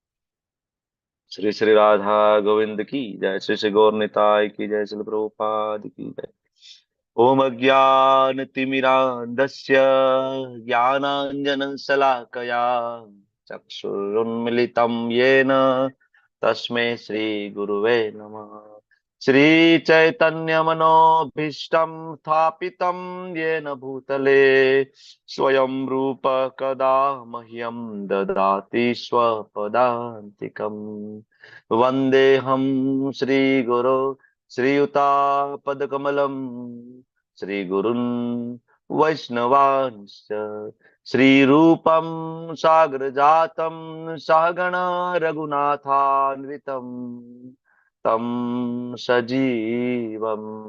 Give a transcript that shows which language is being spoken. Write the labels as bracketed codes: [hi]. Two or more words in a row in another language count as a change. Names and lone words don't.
[hi] श्री श्री राधा गोविंद की जय, श्री श्री गौर निताय की जय, श्री प्रभुपाद की जय. [sa] ओम अज्ञान तिमिरांधस्य ज्ञानांजन शलाकया चक्षुरुन्मिलितम येन तस्मे श्री गुरुवे नमः. श्रीचैतन्यमनोभीष्टं स्थापितं येन भूतले स्वयं रूप कदा मह्यं ददाति स्वपदान्तिकम् वन्देऽहं श्रीगुरो श्रीयुतापदकमलं श्रीगुरुन् वैष्णवांश्च श्रीरूपं सागरजातं सहगणा रघुनाथान्वितं तं सजीवम्